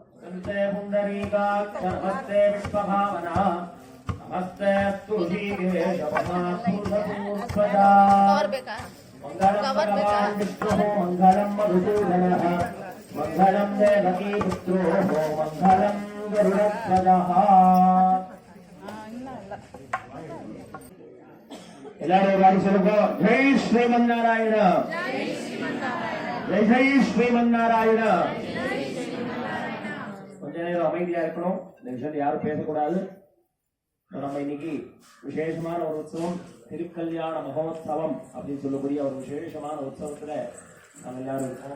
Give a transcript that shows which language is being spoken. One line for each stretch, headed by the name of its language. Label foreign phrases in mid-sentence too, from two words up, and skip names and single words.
Sanskrit: नमस्ते पुंडरीकाक्ष नमस्ते विश्वभावना नमस्ते तुलसीकेशवनाथूर्धपूर्वजा मंगलम भगवान् विष्णुः मंगलम मधुसूदनः मंगलम देवकी पुत्रो मंगलम गरुडध्वजः
Tamil: எல்லாரும் வாடி சொல்லுங்க ஜெய் ஸ்ரீமன்னாராயண ஜெய் ஜெய் ஸ்ரீமன்னாராயண கொஞ்ச நேரம் அமைதியா இருக்கணும் இந்த விஷயத்துல யாரும் பேசக்கூடாது நம்ம இன்னைக்கு விசேஷமான ஒரு உற்சவம் திருக்கல்யாண மகோத்சவம் அப்படின்னு சொல்லக்கூடிய ஒரு விசேஷமான உற்சவத்துல நம்ம எல்லாரும் இருக்கோம்